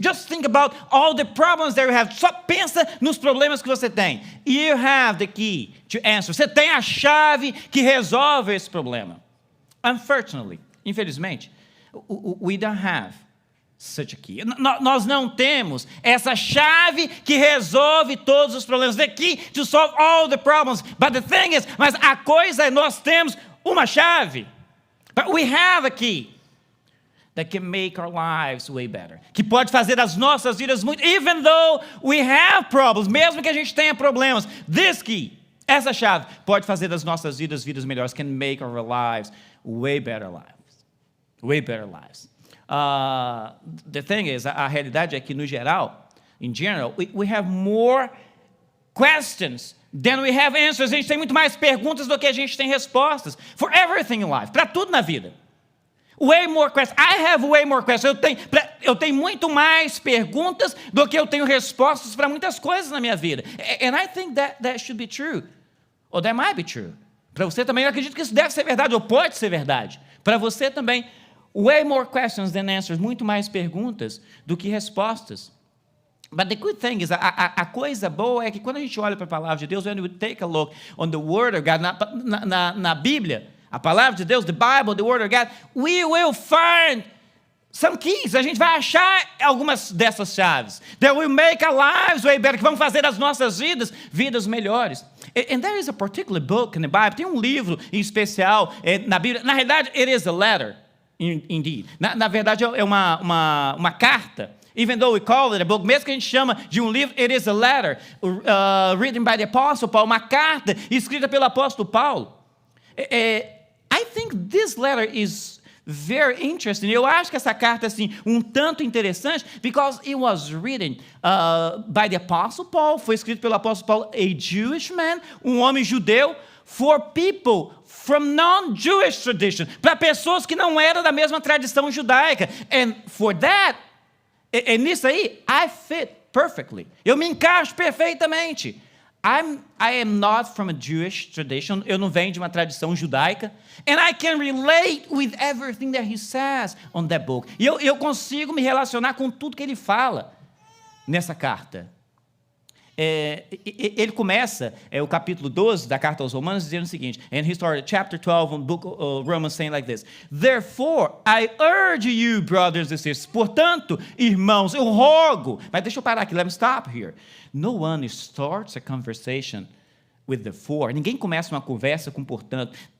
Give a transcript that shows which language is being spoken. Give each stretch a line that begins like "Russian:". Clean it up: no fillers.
English: Just think about all the problems that you have.
Portuguese: Só pensa nos problemas que você tem.
English: You have the key to answer.
Portuguese: Você tem a chave que resolve esse problema.
English: Unfortunately,
Portuguese: infelizmente,
English: we don't have such a key.
Portuguese: Nós não temos essa chave que resolve todos os problemas.
English: The key to solve all the problems. But the thing is,
Portuguese: mas a coisa é, nós temos uma chave.
English: But we have a key that can make our lives way better.
Portuguese: Que pode fazer as nossas vidas muito,
English: even though we have problems,
Portuguese: mesmo que a gente tenha problemas,
English: this key,
Portuguese: essa chave, pode fazer das nossas vidas melhores,
English: can make our lives way better lives. Way better lives. The thing is,
Portuguese: a realidade é que, no geral,
English: in general, we have more questions than we have answers.
Portuguese: A gente tem muito mais perguntas do que a gente tem respostas.
English: For everything in life,
Portuguese: para tudo na vida.
English: Way more questions. I have way more questions.
Portuguese: Eu tenho muito mais perguntas do que eu tenho respostas para muitas coisas na minha vida.
English: And I think that should be true. Or that might be true.
Portuguese: Para você também, eu acredito que isso deve ser verdade, ou pode ser verdade. Para você também,
English: way more questions than answers.
Portuguese: Muito mais perguntas do que respostas.
English: But the good thing is,
Portuguese: a coisa boa é que quando a gente olha para a palavra de Deus,
English: when we take a look on the Word of God,
Portuguese: na Bíblia, a palavra de Deus,
English: the Bible, the Word of God, we will find some keys.
Portuguese: A gente vai achar algumas dessas chaves.
English: That will make our lives way better.
Portuguese: Que vão fazer as nossas vidas melhores.
English: And there is a particular book in the Bible.
Portuguese: Tem um livro em especial na Bíblia. Na realidade,
English: it is a letter, indeed.
Portuguese: Na verdade, é uma carta.
English: Even though we call it a book,
Portuguese: mesmo que a gente chama de um livro,
English: it is a letter written by the Apostle Paul.
Portuguese: Uma carta escrita pelo apóstolo Paulo.
English: I think this letter is very interesting.
Portuguese: Eu acho que essa carta é assim, tanto interessante,
English: because it was written by the Apostle Paul,
Portuguese: foi escrito pelo apóstolo Paulo,
English: a Jewish man,
Portuguese: homem judeu,
English: for people from non-Jewish tradition,
Portuguese: para pessoas que não eram da mesma tradição judaica.
English: And for that,
Portuguese: nisso aí,
English: I fit perfectly.
Portuguese: Eu me encaixo perfeitamente.
English: I am not from a Jewish tradition.
Portuguese: Eu não venho de uma tradição judaica.
English: And I can relate with everything that he says on that book.
Portuguese: E eu consigo me relacionar com tudo que ele fala nessa carta. Ele começa o capítulo 12 da carta aos Romanos dizendo o seguinte,
English: and he started chapter 12 on book of Romans saying like this, therefore I urge you, brothers and sisters,
Portuguese: portanto, irmãos, eu rogo, mas deixa eu parar aqui,
English: let me stop here. No one starts a conversation with the for.
Portuguese: Ninguém começa uma conversa com portanto.